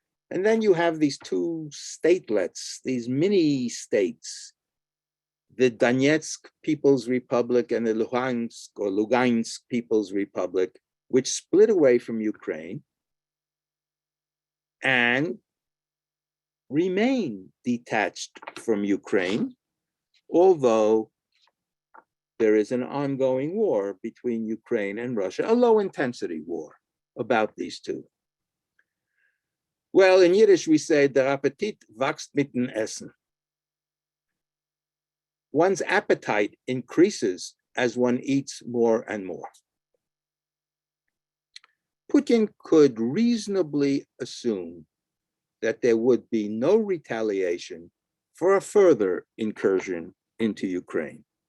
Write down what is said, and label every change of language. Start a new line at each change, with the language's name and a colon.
English: And then you have these two statelets, these mini states, the Donetsk People's Republic and the Lugansk People's Republic, which split away from Ukraine and remain detached from Ukraine, although there is an ongoing war between Ukraine and Russia, a low-intensity war. about these two? Well, in Yiddish, we say,
Yiddish: der Appetit wächst mit dem Essen.
English: One's appetite increases as one eats more and more. Putin could reasonably assume that there would be no retaliation for a further incursion into Ukraine.